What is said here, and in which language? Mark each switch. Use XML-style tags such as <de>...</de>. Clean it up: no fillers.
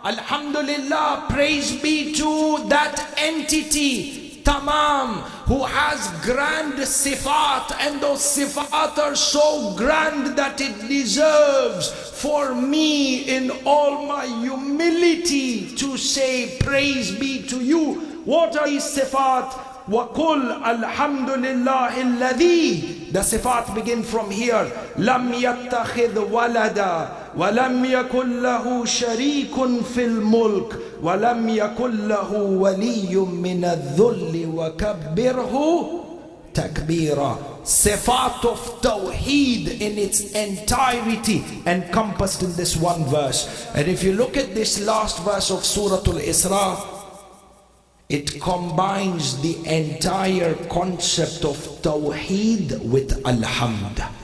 <en>Alhamdulillah, praise be to that entity, Tamam, who has grand sifat, and those sifat are so grand that it deserves for me in all my humility to say praise be to you. What are these sifat?</en> <ar>وَقُلْ الْحَمْدُ لِلَّهِ الَّذِي.</ar> <en>The sifat begin from here.</en> <ar>لَمْ يَتَّخِذْ وَلَدًا وَلَمْ يَكُنْ لَهُ شَرِيكٌ فِي الْمُلْكِ وَلَمْ يَكُنْ لَهُ وَلِيٌّ مِّنَ الذُّلِّ وَكَبِّرْهُ takbira.</ar> <en>Sifat of Tawheed in its entirety encompassed in this one verse. And if you look at this last verse of Surah Al-Isra, it combines the entire concept of Tawheed with Alhamd.</en>